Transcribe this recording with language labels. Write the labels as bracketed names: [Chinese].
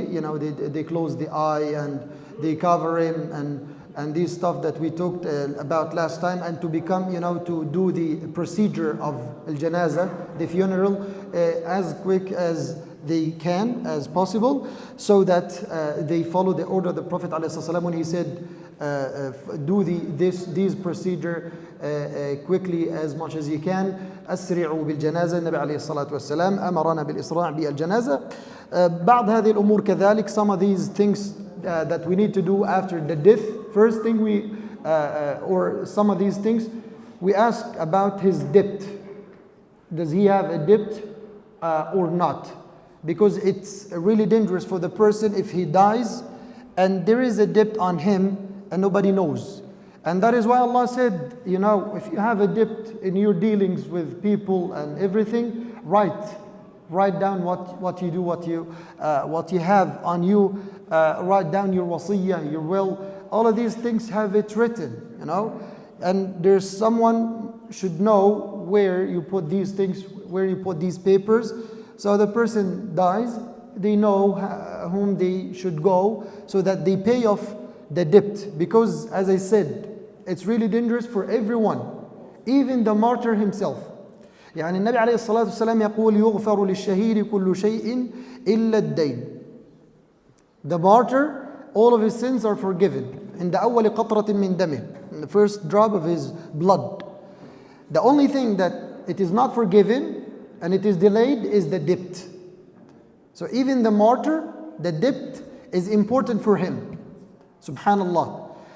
[English] They close the eye and they cover him, and these stuff that we talked about last time, and to become, to do the procedure of al-janaza, the funeral, as quick as they can, as possible, so that they follow the order of the Prophet ﷺ when he said, do these procedure quickly as much as you can. [Arabic] أسرعوا بالجنازة. النبي عليه الصلاة والسلام أمرنا بالإسراع بالجنازة. بعض هذه الأمور كذلك. [English] Some of these things that we need to do after the death. First thing or some of these things, we ask about his debt. Does he have a debt or not? Because it's really dangerous for the person if he dies and there is a debt on him and nobody knows. And that is why Allah said, if you have a debt in your dealings with people and everything, write down what you do, what you have on you, write down your wasiyah, your will. All of these things have it written, and there's someone should know where you put these things, where you put these papers. So the person dies, they know whom they should go so that they pay off the debt. Because as I said, it's really dangerous for everyone, even the martyr himself. [Arabic] يعني النبي عليه الصلاة والسلام يقول يغفر للشهيد كل شيء إلا الدين. [English] The martyr, all of his sins are forgiven. in the [Arabic] أول قطرة من دمه, [English] in the first drop of his blood. The only thing that it is not forgiven and it is delayed is the debt. So even the martyr, the debt is important for him. Subhanallah.